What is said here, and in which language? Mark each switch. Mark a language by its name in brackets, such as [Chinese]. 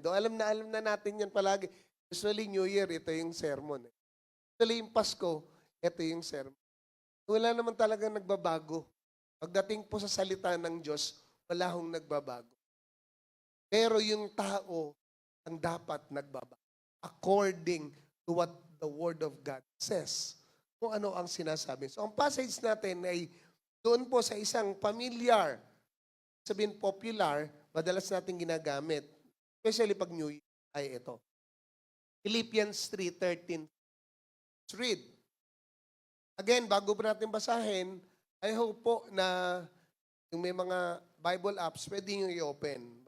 [Filipino] Do alam na natin yan palagi. [English] Usually New Year, [Filipino] ito yung sermon. Usually yung Pasko, ito yung sermon. Wala naman talagang nagbabago. Pagdating po sa salita ng Diyos, wala hong nagbabago. Pero yung tao ang dapat nagbabago. [English] According to what the Word of God says. [Filipino] Kung ano ang sinasabi. So, ang passage natin ay doon po sa isang familiar, sabihin popular, madalas natin ginagamit, especially pag New Year, ay ito. Philippians 3:13. [English] Let's read. [Filipino] Again, bago pa natin basahin, [English] I hope [Filipino] po na yung may mga Bible apps, pwede nyo i-open.